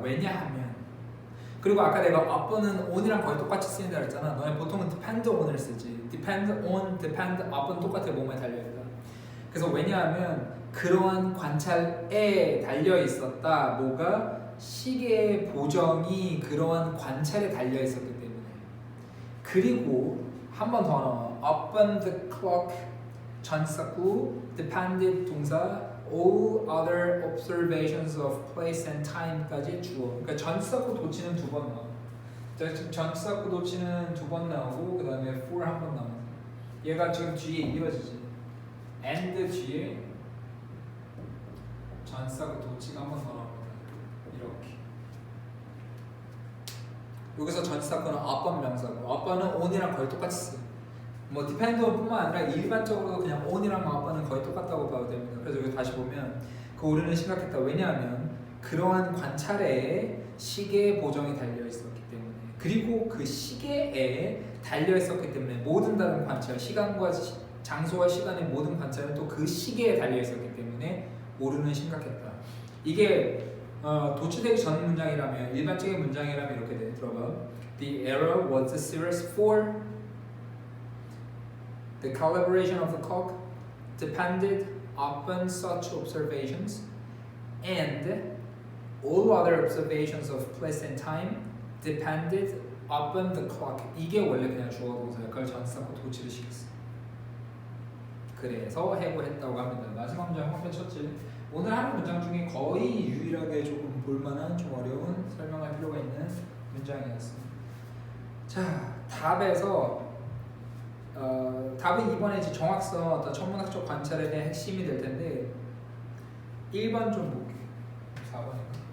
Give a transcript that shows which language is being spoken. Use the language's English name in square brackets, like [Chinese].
[Korean] 왜냐하면 그리고 아까 내가 up은 on이랑 거의 똑같이 쓰인다 그랬잖아. 너네 보통은 [English] depend on [Korean] 을 쓰지. [English] depend on, depend up [Korean] 은 똑같아. 몸에 달려있다. 그래서 왜냐하면 그러한 관찰에 달려 있었다. 뭐가? 시계의 보정이 그러한 관찰에 달려 있었기 때문에. 그리고 한 번 더 나와. [English] upon the clock [Korean] 전치사구, [English] depended [Korean] 동사, [English] all other observations of place and time까지 [Korean] 주어. 그러니까 전치사구 도치는 두 번 나와. 전치사구 도치는 두 번 나오고 그 다음에 for 한 번 나와. 얘가 지금 뒤에 이어지지. and 뒤에 전치사구 도치가 한 번 더 나옵니다. 이렇게. 여기서 전치사구는 [English] upon [Korean] 명사고 upon은 on이랑 거의 똑같이 써. 뭐 depend on뿐만 아니라 일반적으로 그냥 on이랑 upon은 거의 똑같다고 봐도 됩니다. 그래서 여기 다시 보면 그 오류는 심각했다. 왜냐하면 그러한 관찰에 시계의 보정이 달려 있었기 때문에, 그리고 그 시계에 달려 있었기 때문에 모든 다른 관찰, 시간과 장소와 시간의 모든 관찰은 또 그 시계에 달려 있었기 때문에 오류는 심각했다. 이게 도치되기 전 문장이라면, 일반적인 문장이라면 이렇게 돼. 들어봐. [English] The error was serious for the calibration of the clock depended upon such observations, and all other observations of place and time depended upon the clock. [Korean] 이게 원래 그냥 주어 동사야. 그걸 전치사고 도치를 시켰어. 그래서 해고했다고 합니다. 마지막 문장 한번 쳤지. 오늘 하는 문장 중에 거의 유일하게 조금 볼만한, 좀 어려운, 설명할 필요가 있는 문장이었습니다. 자, 답에서 답은 이번에 이제 정확성, 어떤 천문학적 관찰에 대한 핵심이 될 텐데 1번 좀 볼게. 4번인가?